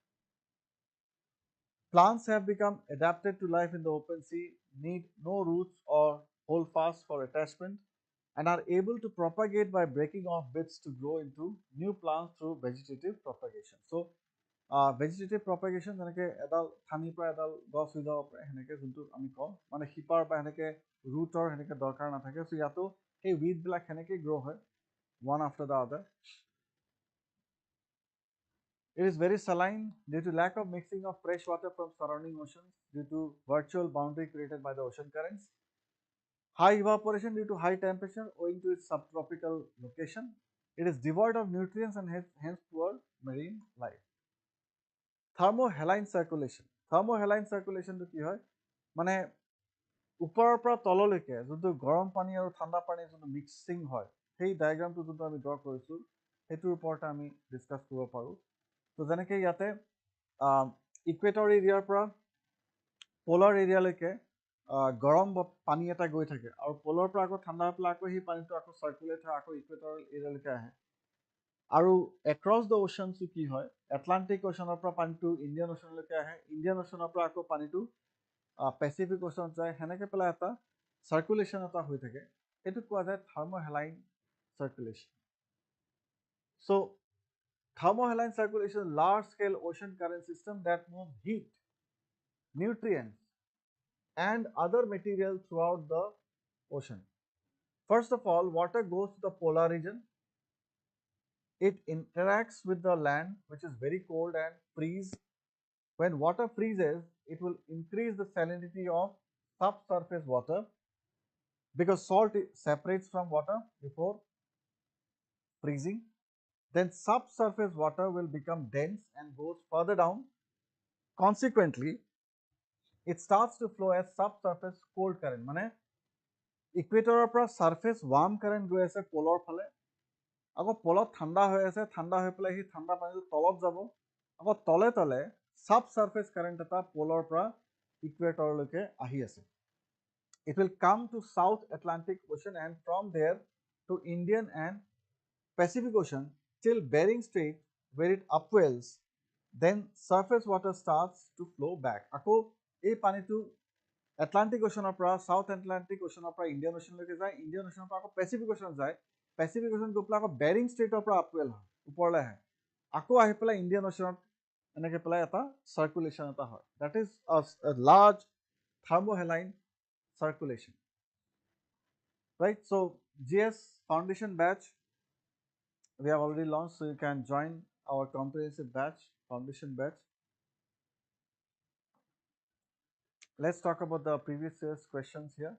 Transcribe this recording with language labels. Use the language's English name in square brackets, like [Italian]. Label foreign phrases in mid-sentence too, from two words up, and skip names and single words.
[English] Plants have become adapted to life in the open sea, need no roots or holdfast for attachment, and are able to propagate by breaking off bits to grow into new plants through vegetative propagation. [Assamese] So, [English] vegetative propagation [Assamese] যেনেকৈ এডাল ঠানিৰ পৰা এডাল গছ হৈ যাব পাৰে, সেনেকৈ যোনটো আমি কওঁ, মানে শিপাৰ বা সেনেকৈ ৰুটৰ সেনেকৈ দৰকাৰ নাথাকে। চ' ইয়াতো সেই উইডবিলাক সেনেকৈ গ্ৰ' হয়, [English] one after the other. It is very saline due to lack of mixing of fresh water from surrounding oceans due to virtual boundary created by the ocean currents. High evaporation due to high temperature owing to its subtropical location. It is devoid of nutrients and hence poor marine life. Thermohaline circulation. Thermohaline circulation [Assamese] to কি হয়, মানে ওপৰৰ পৰা তললৈকে যোনটো গৰম পানী আৰু ঠাণ্ডা পানী যোনটো মিক্সিং হয়, সেই ডায়াগ্ৰামটো যোনটো আমি ড্ৰ কৰিছোঁ, সেইটোৰ ওপৰতে আমি ডিছকাছ কৰিব পাৰোঁ। তো যেনেকৈ ইয়াতে [English] equator area [Assamese] পৰা [English] polar area [Assamese] গৰম পানী এটা গৈ থাকে, আৰু পোলৰ পৰা আকৌ ঠাণ্ডা হৈ পেলাই আকৌ সেই পানীটো আকৌ চাৰ্কুলেট হয়, আকৌ [English] equator area [Assamese] আহে। আৰু [English] across the ocean [Assamese] কি হয়, এটলাণ্টিক অ'চনৰ পৰা পানীটো ইণ্ডিয়ান অ'চনলৈকে আহে, ইণ্ডিয়ান অ'চনৰ পৰা আকৌ পানীটো পেচিফিক অ'চনত যায়, সেনেকৈ পেলাই এটা চাৰ্কুলেশ্যন এটা হৈ থাকে, সেইটোক কোৱা যায় [English] thermohaline circulation. চ' thermohaline circulation, large scale ocean current system that move heat, nutrients, and other material throughout the ocean. First of all, water goes to the polar region. It interacts with the land, which is very cold, and freeze. When water freezes, it will increase the salinity of subsurface water because salt separates from water before freezing. Then subsurface water will become dense and goes further down. Consequently, it starts to flow as subsurface cold current. [Assamese] মানে ইকুৱেটৰৰ পৰা [English] surface warm current [Assamese] গৈ আছে পোলৰ ফালে, আকৌ পোলত ঠাণ্ডা হৈ আছে, ঠাণ্ডা হৈ পেলাই সেই ঠাণ্ডা পানীটো তলত যাব, আকৌ তলে তলে [English] subsurface current [Assamese] এটা পোলৰ পৰা ইকুৱেটৰলৈকে আহি আছে। [English] It will come to South Atlantic Ocean and from there to Indian and Pacific Ocean till Bering Strait, where it upwells. Then surface water starts to flow back. [Assamese] আকৌ এই পানীটো এটলাণ্টিক অ'চনৰ পৰা সাউথ এটলাণ্টিক অ'চনৰ পৰা ইণ্ডিয়ান অ'চনলৈকে যায়, ইণ্ডিয়ান অ'চনৰ পৰা আকৌ পেচিফিক অ'চনত যায়, পেচিফিক অ'চন গৈ পেলাই আকৌ বেৰিং ষ্ট্ৰেইটৰ পৰা আপৱেল হয়, ওপৰলৈ আহে, আকৌ আহি পেলাই ইণ্ডিয়ান অ'চনত এনেকৈ পেলাই এটা চাৰ্কুলেশ্যন এটা হয়। [English] that is a large thermohaline circulation, right? So GS foundation batch we have already launched, so you can join our comprehensive batch, foundation batch. Let's talk about the previous year's questions here.